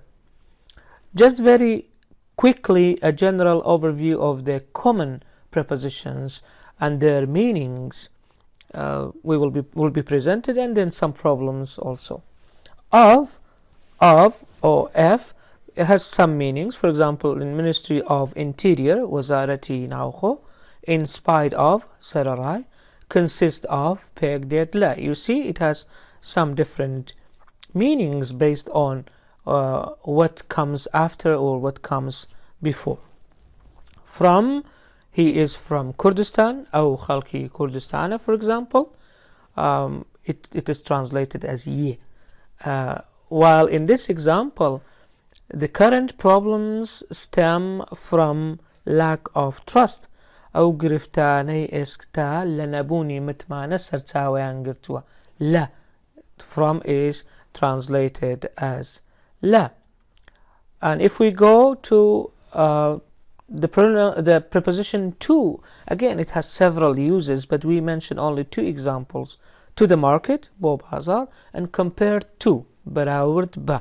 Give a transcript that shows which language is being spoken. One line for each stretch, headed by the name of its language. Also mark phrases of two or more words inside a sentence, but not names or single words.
English: Just very quickly, a general overview of the common prepositions and their meanings will be presented, and then some problems also. Of or F, it has some meanings. For example, in Ministry of Interior,
Central Kurdish: وزارتی ناوخۆ,
English: in spite of, سەرەڕای, consist of, پ.د.هیمداد. You see, it has some different meanings based on what comes after or what comes before. From, he is from Kurdistan,
Central Kurdish: أو خەڵکی کوردستانە,
English: for example. It is translated as ye. While in this example, the current problems stem from lack of trust.
Central Kurdish: أو گرفتانەی ئێسکتا لە نەبوونی متمانە سەرچاوەیان گرتووە. لا,
English: from is translated as la. And if we go to the preposition to, again it has several uses, but we mention only two examples. To the market,
Central Kurdish: بۆ بازاڕ,
English: and compared to,
Central Kurdish: بەراورد بە.